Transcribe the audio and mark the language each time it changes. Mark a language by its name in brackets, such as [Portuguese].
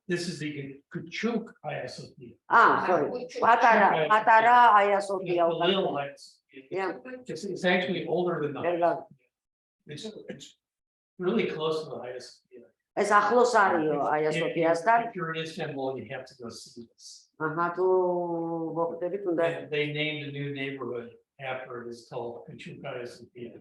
[English] This is the Kachukaya Sophia. sorry. [Georgian] პატარა აია სოფია. [English] The little Hagia Sophia. Yeah. It's actually older than the. It's really close to the Hagia Sophia. [Georgian] ეს ახლოს არისო აია სოფიასთან. [English] If you're in Istanbul, you have to go see this. [Georgian] თუ მოხდებით უნდა. [English] They named a new neighborhood after it. It's called Kachukaya Sophia.